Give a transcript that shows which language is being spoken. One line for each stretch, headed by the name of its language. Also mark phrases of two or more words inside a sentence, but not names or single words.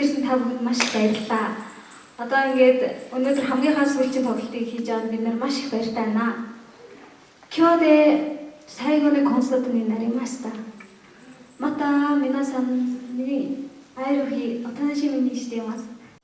Mongolian: та бүхэнд маш их баярлалаа. Одоо ингээд өнөөдөр хамгийн хас сүүлчийн тоглолтыг хийж аваад бид нар маш их баяртай байна.
Japanese: 今日で最後のコンサートになりました。また皆さんに会える日お楽しみにしています。